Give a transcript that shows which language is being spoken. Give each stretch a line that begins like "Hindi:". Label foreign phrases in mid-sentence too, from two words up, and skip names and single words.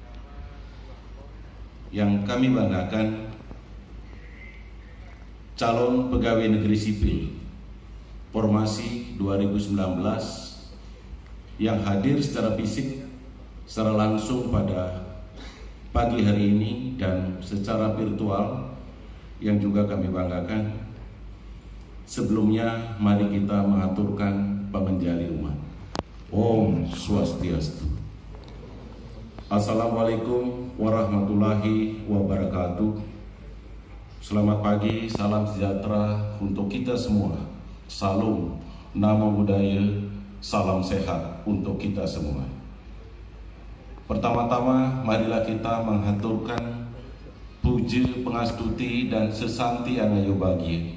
Indonesian: Yang kami banggakan, calon pegawai negeri sipil formasi 2019 yang hadir secara fisik, secara langsung pada pagi hari ini dan secara virtual yang juga kami banggakan. Sebelumnya mari kita mengaturkan pamanjali umat. Om Swastiastu.
Arabic: السلام عليكم ورحمة الله وبركاته.
Indonesian: Selamat pagi, salam sejahtera untuk kita semua. Salam,
Pali: namo buddhaya,
Indonesian: salam sehat untuk kita semua. Pertama-tama marilah kita menghaturkan puji, pengastuti dan sesanti anayo bahagia.